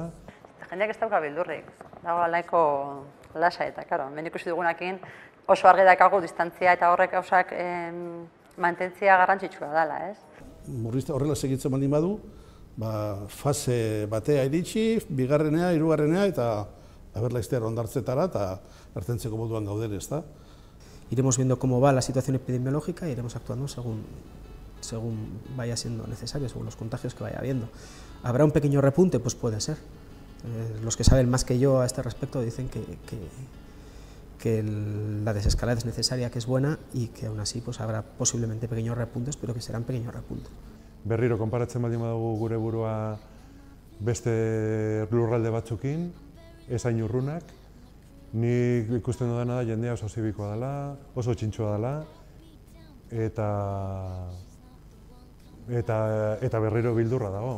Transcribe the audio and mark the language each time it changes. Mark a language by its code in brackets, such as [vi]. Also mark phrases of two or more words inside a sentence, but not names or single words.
[eu] Jendeak ez dauka beldurrik, dago nahiko lasa eta, karo, hemen ikusi dugunakin oso argi daukagu distantzia eta horrek gauzak mantentzia garrantzitsua dela, ez? Murrizte horrela segitzen baldin badu, fase batea iritsi, bigarrenea, hirugarrenea eta laiztear ondartzetara eta ertentzeko moduan gaudere, ezta? [es] Iremos viendo cómo va la situación epidemiológica y iremos actuando según vaya siendo necesario, según los contagios que vaya habiendo. ¿Habrá un pequeño repunte? Pues puede ser. Los que saben más que yo a este respecto dicen que la desescalada es necesaria, que es buena y que aún así pues habrá posiblemente pequeños repuntes, pero que serán pequeños repuntes. [eu] Berriro konparatzen baldin badugu gure burua beste lurralde batzukin, ez hain urrunak, nik ikusten dudana da jendea oso zibikoa dela, oso txintxoa dela, eta berriro bildurra dago.